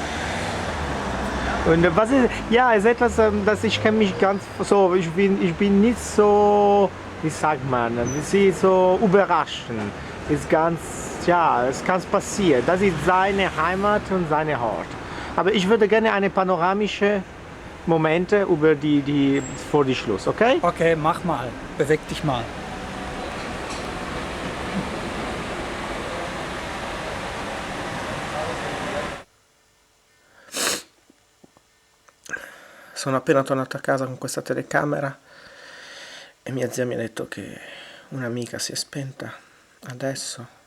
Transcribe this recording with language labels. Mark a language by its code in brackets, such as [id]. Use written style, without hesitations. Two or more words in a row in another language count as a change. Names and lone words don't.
[de] Und was ist, ja, ist etwas, das ich kenne mich ganz so, ich bin nicht so, wie sagt man, sie so überraschend. Ist ganz, ja, es kann passieren. Das ist seine Heimat und seine Ort. Aber ich würde gerne eine panoramische Momente über die vor die Schluss, okay? Okay, mach mal, beweg dich mal. [it] Sono appena tornato a casa con questa telecamera e mia zia mi ha detto che un'amica si è spenta adesso.